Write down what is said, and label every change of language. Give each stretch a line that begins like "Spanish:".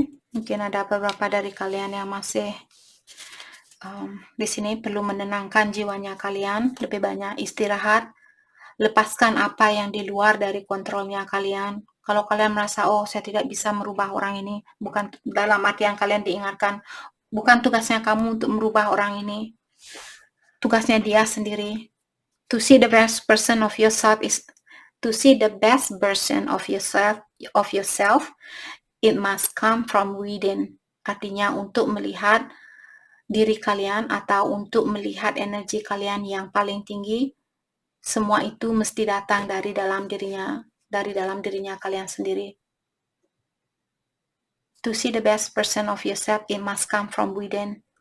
Indonesian: Mungkin ada beberapa dari kalian yang masih di sini perlu menenangkan jiwanya kalian, lebih banyak istirahat, lepaskan apa yang di luar dari kontrolnya kalian. Kalau kalian merasa, oh saya tidak bisa merubah orang ini, bukan dalam artian kalian diingatkan, bukan tugasnya kamu untuk merubah orang ini, tugasnya dia sendiri.
English: To see the best person of yourself is to see the best version of yourself, it must come from within.
Indonesian: Artinya untuk melihat diri kalian atau untuk melihat energi kalian yang paling tinggi, semua itu mesti datang dari dalam dirinya kalian sendiri.
English: To see the best person of yourself, it must come from within.